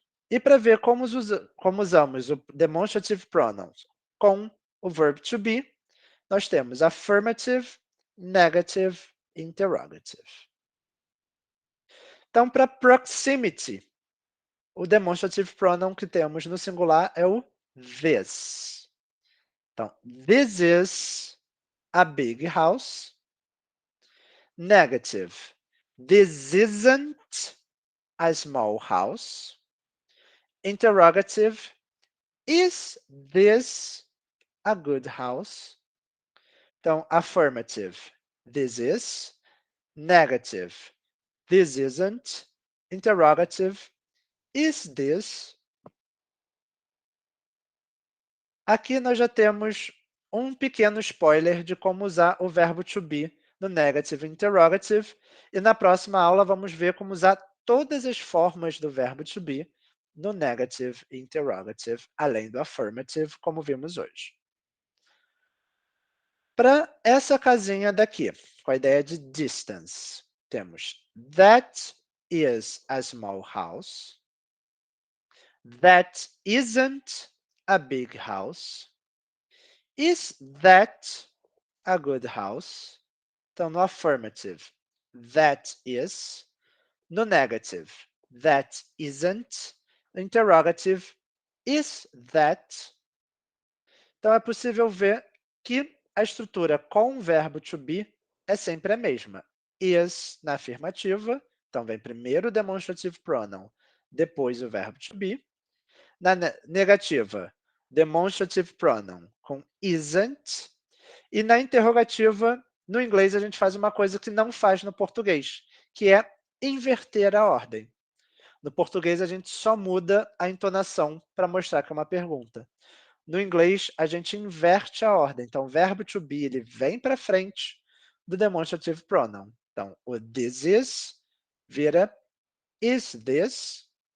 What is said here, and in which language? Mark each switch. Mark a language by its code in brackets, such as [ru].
[pt] E para ver como usamos o demonstrative pronouns com o verb to be, nós temos affirmative, negative e interrogative. Então, para proximity, o demonstrative pronoun que temos no singular é o this. [en] Então, this is a big house. Negative. This isn't a small house. Interrogative. Is this a good house? [pt] Então, [en] affirmative. This is. Negative. This isn't. Interrogative. Is this? [pt] Aqui nós já temos um pequeno spoiler de como usar o verbo to be no [en] negative interrogative, [pt] e na próxima aula vamos ver como usar todas as formas do verbo to be no negative interrogative, além do affirmative, como vimos hoje. Para essa casinha daqui, com a ideia de distance, temos [en] that is a small house, that isn't a big house, is that a good house? [pt] Então, no [en] affirmative, that is. No negative, that isn't. No interrogative, is that? [pt] Então, é possível ver que a estrutura com o verbo to be é sempre a mesma. Is na afirmativa, então vem primeiro o demonstrative pronoun, depois o verbo to be. Na negativa, demonstrative pronoun com isn't. E na interrogativa, no inglês, a gente faz uma coisa que não faz no português, que é inverter a ordem. No português, a gente só muda a entonação para mostrar que é uma pergunta. No inglês, a gente inverte a ordem. Então, o verbo to be ele vem para frente do demonstrative pronoun. Então, o [en] this is [pt] vira [en] is this.